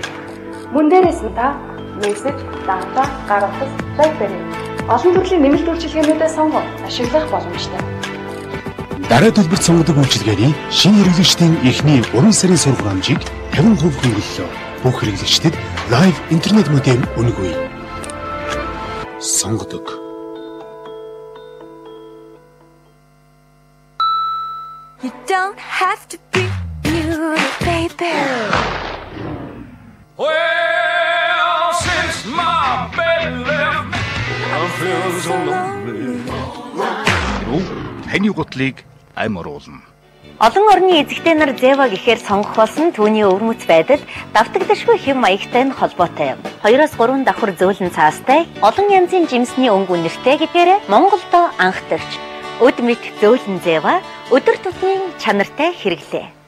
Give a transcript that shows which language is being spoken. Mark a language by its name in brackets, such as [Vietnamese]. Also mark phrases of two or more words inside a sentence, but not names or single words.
[Mongolian] Мөн дээрээс нь та мессеж, дата, гар утас, BlackBerry олон төрлийн нэмэлт үйлчилгээнүүдэд сонгон ашиглах боломжтой. Дараа төлбөрт сонгодог үйлчилгээний шинэ хэрэглэгчдийн эхний 3 сарын сургамжийг 50% хөнгөлөлөө. Бүх хэрэглэгчдэд лайв интернет модем үнэгүй. Сонгодог. [English] You don't have to be new, baby. Well, since my baby left, I'm feeling so lonely. [Mongolian] Таны гутлыг ам оруулна. Олон орны эзэгтэй нар Зева гэхээр сонгох болсон түүний өвөрмөц байдал давтагдашгүй хэм маягтай нь холбоотой юм. 2-3 давхар зөөлөн цаастай олон янзын жимсний өнгө үнэртэй гэдгээр Монголдо анх төрж өд мэд зөөлөн Зева өдөр тутмын чанартай хэрэглээ.